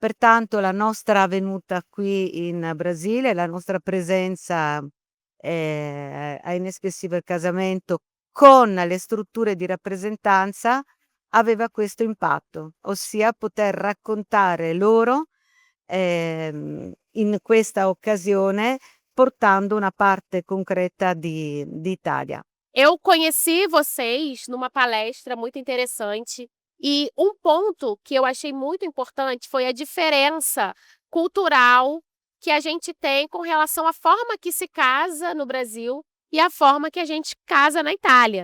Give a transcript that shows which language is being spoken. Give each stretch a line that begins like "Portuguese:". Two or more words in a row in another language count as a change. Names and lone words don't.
Italian: Pertanto la nostra venuta qui in Brasile, la nostra presenza, a Inexpressive Casamento con le strutture di rappresentanza aveva questo impatto, ossia poter raccontare loro, in questa occasione, portando una parte concreta d'Italia.
Portuguese: Eu conheci vocês numa palestra muito interessante e um ponto que eu achei muito importante foi a diferença cultural que a gente tem com relação à forma que se casa no Brasil e a forma que a gente casa na Itália.